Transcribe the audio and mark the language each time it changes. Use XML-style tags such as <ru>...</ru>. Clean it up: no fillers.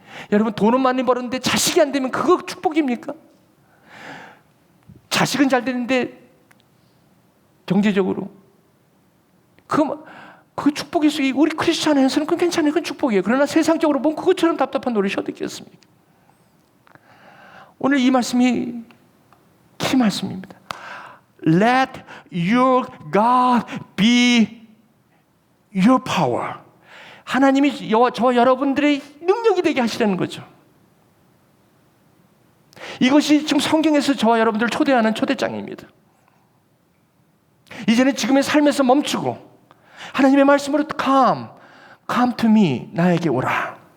<ko>여러분 돈은 많이 벌었는데 자식이 안 되면 그거 축복입니까? 자식은 잘 되는데 경제적으로 그 축복일 수 있고 우리 크리스찬에서는 그건 괜찮아요. 그건 축복이에요. 그러나 세상적으로 보면 그것처럼 답답한 노릇이 어디 있겠습니까? 오늘 이 말씀이 키 말씀입니다.</ko> <en>Let your God be your power.</en> <ko>하나님이 저와 여러분들의 능력이 되게 하시라는 거죠. 이것이 지금 성경에서 저와 여러분들을 초대하는 초대장입니다. 이제는 지금의 삶에서 멈추고 하나님의 말씀으로</ko> <en>come to me,</en> <ko>나에게 오라.</ko>